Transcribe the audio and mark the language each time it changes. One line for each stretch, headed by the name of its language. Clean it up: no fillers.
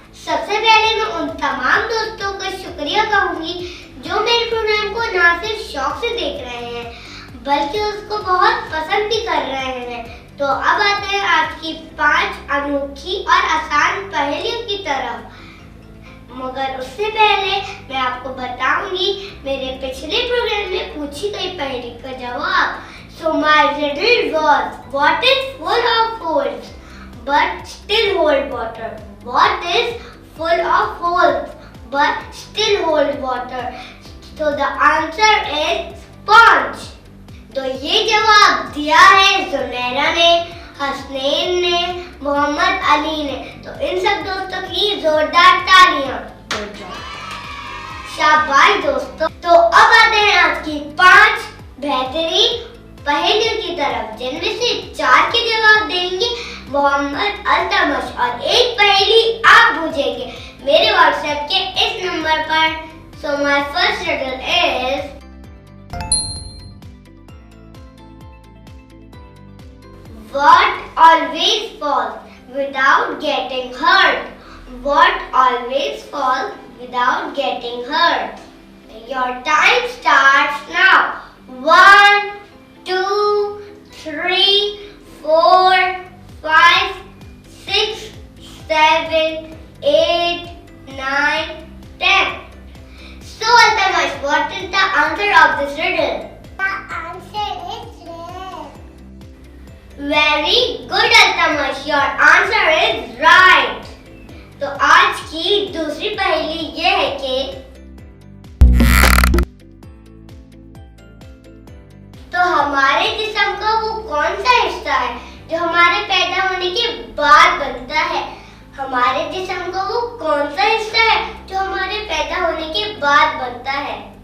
Hindi: सबसे पहले मैं उन तमाम दोस्तों का शुक्रिया कहूंगी जो मेरे प्रोग्राम को ना सिर्फ शौक से देख रहे हैं बल्कि उसको बहुत पसंद भी कर रहे हैं। तो अब आते हैं आज की 5 अनोखी और आसान पहेलियों की तरफ। मगर उससे पहले मैं आपको बताऊंगी मेरे पिछले प्रोग्राम में पूछी गई पहेली का जवाब।
English: So my riddle was, what is full of holes but still hold water? What is full of holes but still hold water? So the answer is sponge.
Hindi: तो ये जवाब दिया है जुनैरा ने, हसनैन ने, मोहम्मद अली ने। तो इन सब दोस्तों की जोरदार तालियां। शाबाश दोस्तों। तो अब आते हैं आज की 5 बेहतरीन पहेलियों की तरफ, जिनमें से 4 के जवाब देंगे मोहम्मद अल्तमश और एक पहेली आप पूछेंगे मेरे व्हाट्सएप के इस नंबर पर।
English: So my first riddle is, what always falls without getting hurt? What always falls without getting hurt? Your time starts now. 1, 2, 3, 4, 5, 6, 7, 8, 9, 10. So Altamash, what is the answer of this riddle? The answer is red. Very good Altamash, your answer is right.
Hindi: तो आज की दूसरी पहेली ये है कि तो हमारे जिस्म का वो कौन सा हिस्सा है जो हमारे पैदा होने के बाद बनता है? हमारे जिस्म का वो कौन सा हिस्सा है जो हमारे पैदा होने के बाद बनता है?